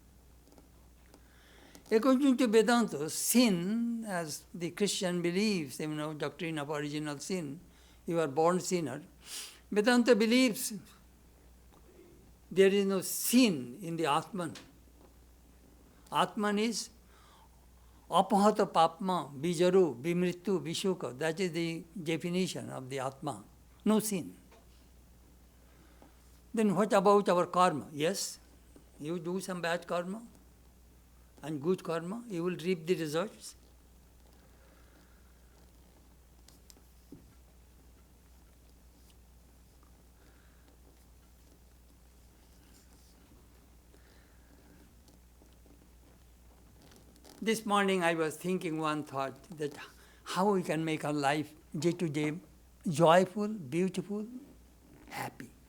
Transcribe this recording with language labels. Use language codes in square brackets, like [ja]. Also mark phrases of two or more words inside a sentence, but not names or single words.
[en] According to Vedanta, sin, as the Christian believes, doctrine of original sin, you are born sinner. Vedanta believes there is no sin in the Atman. Atman is [sa] apahata papma, bijaru, bimrittu, vishuka. [en] That is the definition of the Atma. No sin. Then what about our karma? Yes, you do some bad karma and good karma, you will reap the results. This morning I was thinking one thought, that how we can make our life day to day joyful, beautiful, happy.